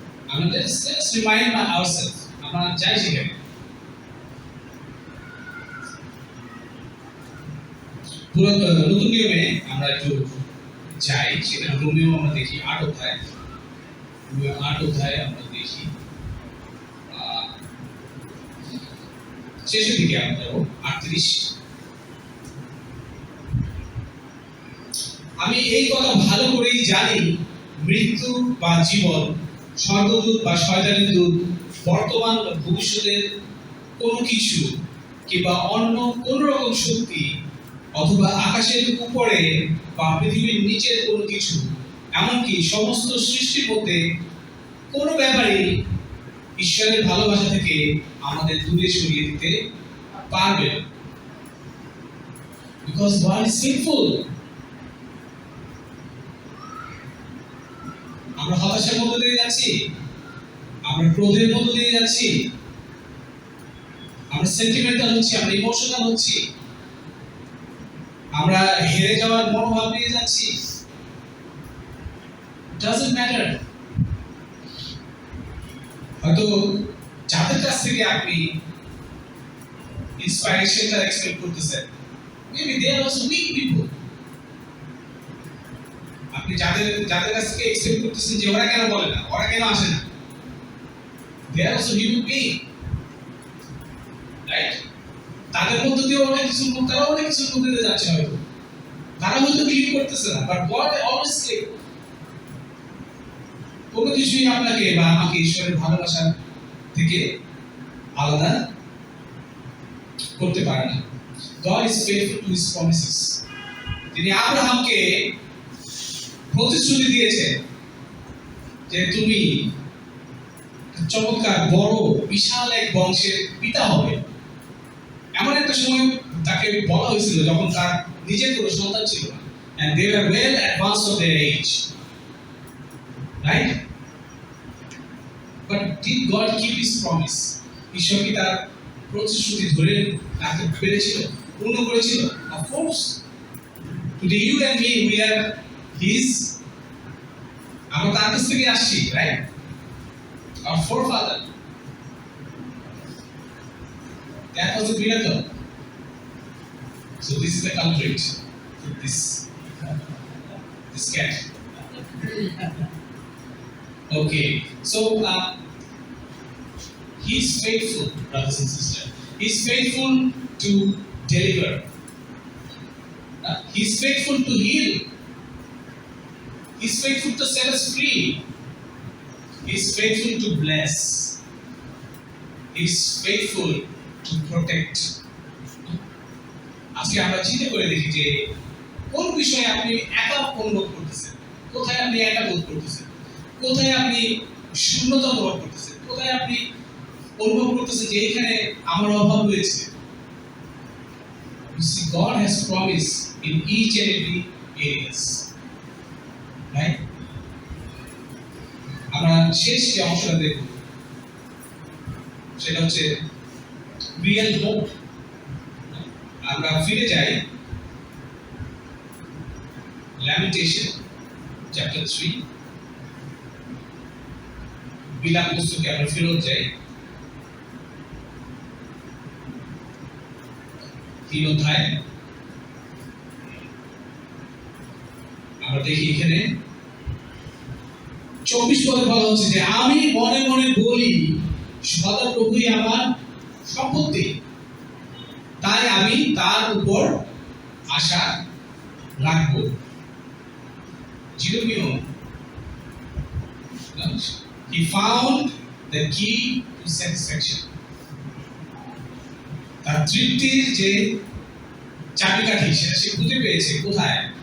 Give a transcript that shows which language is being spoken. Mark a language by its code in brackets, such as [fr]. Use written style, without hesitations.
[en] I mean, let's remind ourselves. [bn] আমরা যাই সেখানে নতুন নিয়মে আমরা একটু যাই, সেখানে রোমিও আমরা দেখি 8 অধ্যায়, রোমিও 8 অধ্যায় আমরা দেখি শেষের দিকে আমরা যাবো 38। আমি এই কথা ভালো করেই জানি, মৃত্যু বা জীবন, স্বর্গদূত বা শয়তানের দূত, বর্তমান বা ভবিষ্যতের কোনো কিছু কিংবা অন্য কোন রকম শক্তি অথবা আকাশের উপরে বা পৃথিবীর নিচের কোনো কিছু, এমনকি সমস্ত সৃষ্টির মধ্যে কোনো ব্যাপারেই ঈশ্বরের ভালোবাসা থেকে আমাদের দূরে সরিয়ে দিতে পারবে না। [en] Because God is faithful. [bn] আমরা হতাশার মধ্যে দিয়ে যাচ্ছি, আমরা ক্রোধের মধ্যে দিয়ে যাচ্ছি, আমরা সেন্টিমেন্টাল হচ্ছি, আমরা ইমোশনাল হচ্ছি, আমরা হেরে যাওয়ার মনোভাব নিয়ে যাচ্ছি, [en] doesn't matter. [bn] হয়তো যাদের কাছ থেকে আপনি ইন্সপিরেশনটা এক্সপেক্ট করতেছেন, [en] maybe they are also weak people. [bn] আপনি যাদের কাছ থেকে এক্সপেক্ট করতেছেন যে ওরা কেন বলে না, ওরা কেন আসে না, [en] they are also human being, right? [bn] তাদের মধ্যে দিয়ে তারা অনেক কিছুর মধ্যে দিয়ে যাচ্ছে, হয়তো তারা হয়তো ক্লিক করতেছে না, বাট [en] God always click. [bn] কোনো কিছুই আপনাকে বা আমাকে ঈশ্বরের ভালোবাসা থেকে আলাদা করতে পারে না। [en] God is faithful to his promises. [bn] তিনি আব্রাহামকে প্রতিশ্রুতি দিয়েছেন যে তুমি চমৎকার বড় বিশাল এক বংশের পিতা হবে। এমন একটা সময় তাকে বলা হয়েছিল যখন তার নিজের কোনো সন্তান ছিল না, [en] and they were well advanced of their age, right? But did God keep his promise? [bn] ঈশ্বর কি তার প্রতিশ্রুতি ধরে রাখতে পেরেছিল, পূর্ণ করেছিল? [en] Of course. Today you and me, we are his. [bn] আমরা তার কাছ থেকে আসছি, right? [en] Our forefather. That was a miracle. So this is the culprit. This cat. Okay. So he's faithful, brothers and sisters. He's faithful to deliver. He's faithful to heal. He's faithful to set us free. He's faithful to bless. He's faithful to protect. [bn] আজকে আমরা চিন্তা করে দেখি যে কোন বিষয়ে আপনি একা অনুভব করতেছেন, কোথায় আপনি একা বোধ করতেছেন। কোথায় আপনি শূন্যতা অনুভব করতেছেন, কোথায় আপনি অনুভব করতেছেন যে এখানে আমার অভাব রয়েছে। [en] You see, God has promised in each and every areas, right? [bn] আমরা শেষ যে অংশটা দেখব সেটা হচ্ছে রিয়েল হোপ। আমরা ফিরে যাই Lamentation chapter 3, বিলাপ পুস্তকে আমরা ফেরত যাই 3 অধ্যায়। আমরা দেখি এখানে 24 পদে বলা হচ্ছে যে আমি মনে মনে বলি সদাপ্রভুই আমার সম্পত্তি, তাই আমি তার উপর আশা রাখবো। [en] Jeremiah, he found the key to satisfaction. [bn] তার তৃপ্তির যে চাবিকাঠি সেটা সে খুঁজে পেয়েছে কোথায়?